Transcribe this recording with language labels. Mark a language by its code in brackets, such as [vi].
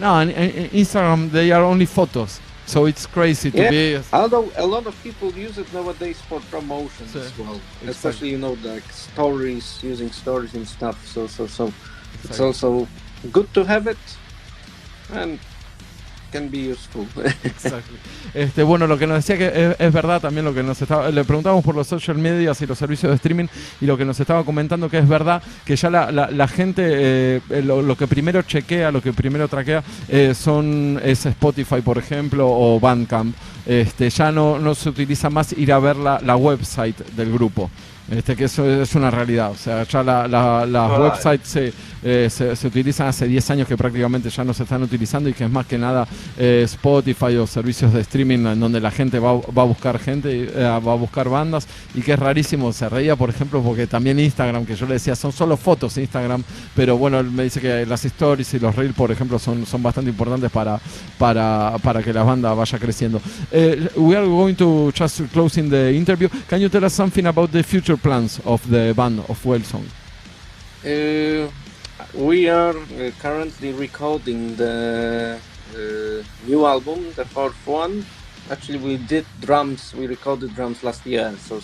[en] No, in Instagram they are only photos, so it's crazy to be. Although a lot of people use it nowadays for promotions as well, especially stories, using stories and stuff. So. It's also good to have it and can be useful. Exactly. [es] Bueno, lo que nos decía que es verdad también, lo que le preguntamos por los social medias y los servicios de streaming, y lo que nos estaba comentando que es verdad que ya la gente lo que primero chequea, lo que primero traquea es Spotify, por ejemplo, o Bandcamp. Ya no se utiliza más ir a ver la website del grupo. que eso es una realidad. O sea, ya las websites se utilizan hace 10 años que prácticamente ya no se están utilizando, y que es más que nada Spotify o servicios de streaming en donde la gente va a buscar va a buscar bandas, y que es rarísimo. Se reía, por ejemplo, porque también Instagram, que yo le decía, son solo fotos Instagram, pero bueno, él me dice que las stories y los reels, por ejemplo, son bastante importantes para que la banda vaya creciendo. [en] We are going to just closing the interview. Can you tell us something about the future plans of the band of WHALESONG? We are currently recording the new album, the fourth one. Actually, we did drums. We recorded drums last year.